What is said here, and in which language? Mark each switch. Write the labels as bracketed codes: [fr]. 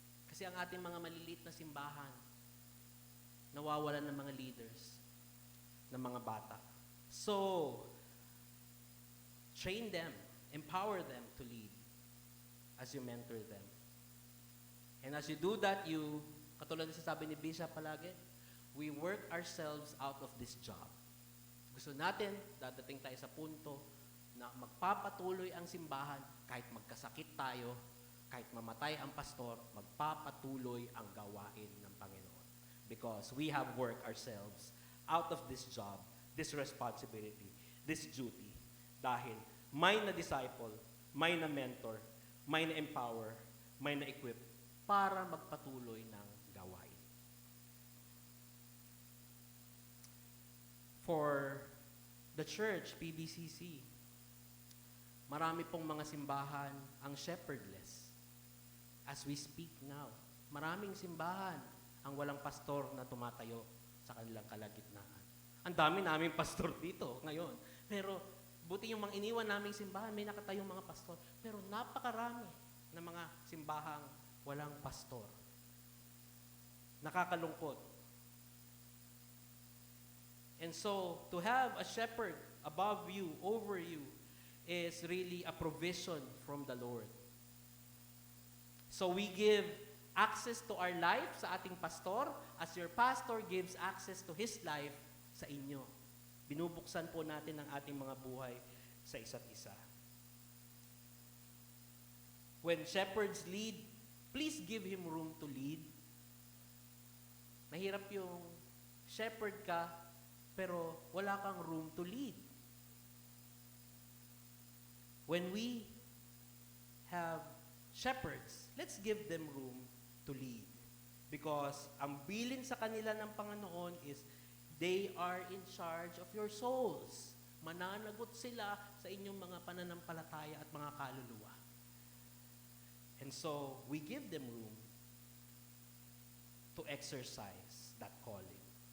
[tl] Kasi ang ating mga maliliit na simbahan, nawawalan ng mga leaders, ng mga bata. [en] So, train them, empower them to lead as you mentor them. And as you do that, [tl] katulad na sabi ni Bishop palagi, [en] we work ourselves out of this job. [tl] Gusto natin, dadating tayo sa punto na magpapatuloy ang simbahan kahit magkasakit tayo, kahit mamatay ang pastor, magpapatuloy ang gawain ng Panginoon. [en] Because we have worked ourselves out of this job, this responsibility, this duty. [tl] Dahil may na-disciple, may na-mentor, may na-empower, may na-equip para magpatuloy ng gawain. [en] For the church, [tl] PBCC, marami pong mga simbahan ang shepherdless. [en] As we speak now, [tl] maraming simbahan ang walang pastor na tumatayo sa kanilang kalagitnaan. Ang dami naming pastor dito ngayon. Pero buti yung mga iniwan naming simbahan, may nakatayong mga pastor. Pero napakarami ng mga simbahang walang pastor. Nakakalungkot. [en] And so, to have a shepherd above you, over you, is really a provision from the Lord. So we give access to our life [tl] sa ating pastor [en] as your pastor gives access to his life [tl] sa inyo. Binubuksan po natin ang ating mga buhay sa isa't isa. [en] When shepherds lead, please give him room to lead. [tl] Mahirap yung shepherd ka, pero wala kang [en] room to lead. When we have shepherds, let's give them room to lead. Because [tl] ang bilin sa kanila ng Panginoon [en] is, they are in charge of your souls. [tl] Mananagot sila sa inyong mga pananampalataya at mga kaluluwa. [en] And so, we give them room to exercise that calling.